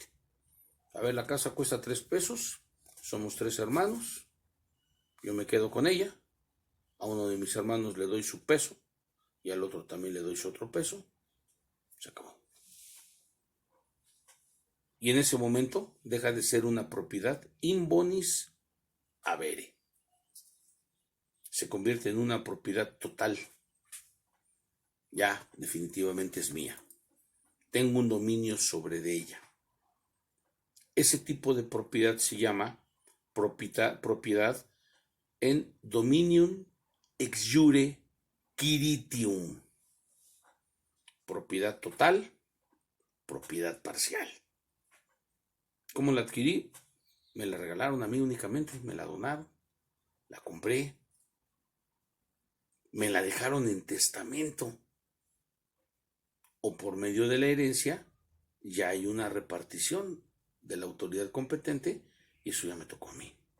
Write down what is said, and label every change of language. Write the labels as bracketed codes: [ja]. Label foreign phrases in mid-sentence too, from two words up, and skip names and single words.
[es] A ver, la casa cuesta 3 pesos, somos 3 hermanos, yo me quedo con ella, a uno de mis hermanos le doy su peso y al otro también le doy su otro peso, se acabó. Y en ese momento deja de ser una propiedad [la] in bonis habere. [es] Se convierte en una propiedad total. Ya definitivamente es mía. Tengo un dominio sobre de ella. Ese tipo de propiedad se llama propiedad en [la] dominium ex jure quiritium. [es] Propiedad total, propiedad parcial. ¿Cómo la adquirí? Me la regalaron a mí únicamente, me la donaron, la compré, me la dejaron en testamento o por medio de la herencia, ya hay una repartición de la autoridad competente y eso ya me tocó a mí.